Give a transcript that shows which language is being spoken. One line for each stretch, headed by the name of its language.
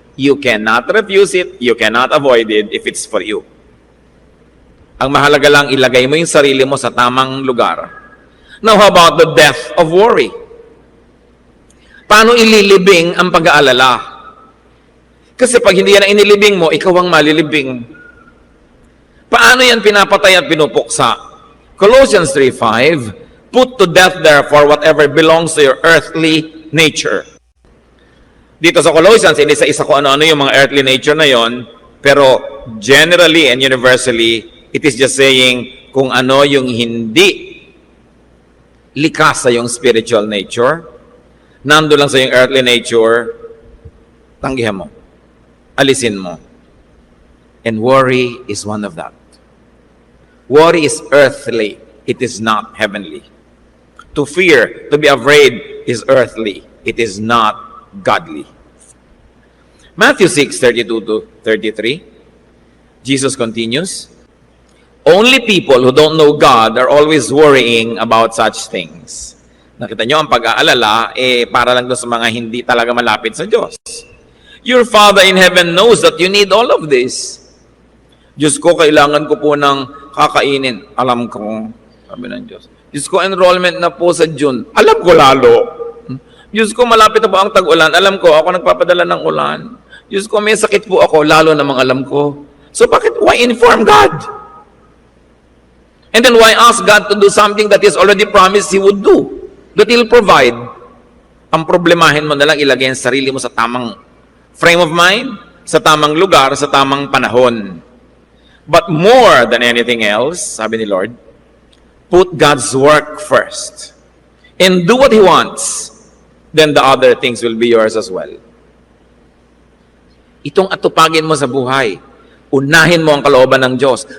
English: You cannot refuse it, you cannot avoid it if it's for you.
Filipino: Ang mahalaga lang, ilagay mo yung sarili mo sa tamang lugar.
English: Now, how about the death of worry?
Filipino: Paano ililibing ang pag-aalala? Kasi pag hindi yan ang inilibing mo, ikaw ang malilibing. Paano yan pinapatay at pinupuksa?
English: Colossians 3:5, put to death therefore whatever belongs to your earthly nature.
Filipino: Dito sa Colossians, hindi sa isa ko ano-ano yung mga earthly nature na yon, pero
English: generally and universally, it is just saying
Filipino: kung ano yung hindi likas sa yung spiritual nature, nando lang sa yung earthly nature, tanggihan mo, alisin mo.
English: And worry is one of that. Worry is earthly, it is not heavenly. To fear, to be afraid is earthly, it is not godly. Matthew 6:32-33, Jesus continues, only people who don't know God are always worrying about such things.
Filipino: Nakita nyo, ang pag-aalala, para lang doon sa mga hindi talaga malapit sa Diyos.
English: Your Father in heaven knows that you need all of this.
Filipino: Diyos ko, kailangan ko po ng kakainin. Alam ko, sabi ng Diyos. Diyos ko, enrollment na po sa June. Alam ko lalo. Diyos ko, malapit na po ang tag-ulan. Alam ko, ako nagpapadala ng ulan. Diyos ko, may sakit po ako, lalo namang alam ko. So bakit,
English: why inform God? And then why ask God to do something that He's already promised He would do? That He'll provide.
Filipino: Ang problemahin mo na lang, ilagay ang sarili mo sa tamang frame of mind, sa tamang lugar, sa tamang panahon.
English: But more than anything else,
Filipino: sabi ni
English: Lord, put God's work first. And do what He wants. Then the other things will be yours as well.
Filipino: Itong atupagin mo sa buhay. Unahin mo ang kalooban ng Diyos.